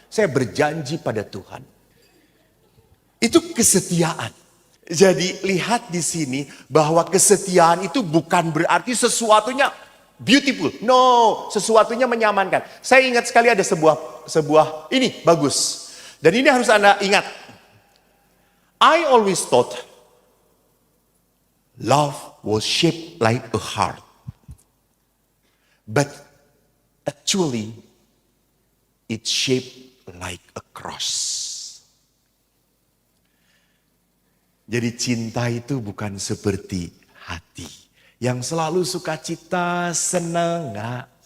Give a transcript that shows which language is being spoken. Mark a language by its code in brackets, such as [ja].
[id] Saya berjanji pada Tuhan. Itu kesetiaan. Jadi lihat di sini bahwa kesetiaan itu bukan berarti sesuatunya [en] beautiful. No, [id] sesuatunya menyamankan. Saya ingat sekali ada sebuah ini bagus. Dan ini harus Anda ingat. [en] I always thought love was shaped like a heart. But actually it's shaped like a cross. [id] Jadi cinta itu bukan seperti hati yang selalu sukacita, senang, enggak.